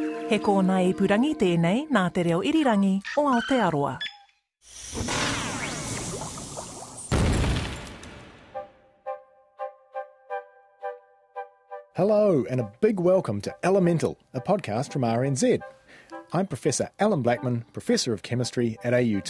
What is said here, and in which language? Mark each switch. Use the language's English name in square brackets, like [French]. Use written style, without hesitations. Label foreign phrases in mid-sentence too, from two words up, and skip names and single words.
[Māori] He kōna ipurangi tēnei nā te reo irirangi o Aotearoa. [English] Hello and a big welcome to Elemental, a podcast from RNZ. I'm Professor Allan Blackman, Professor of Chemistry at AUT.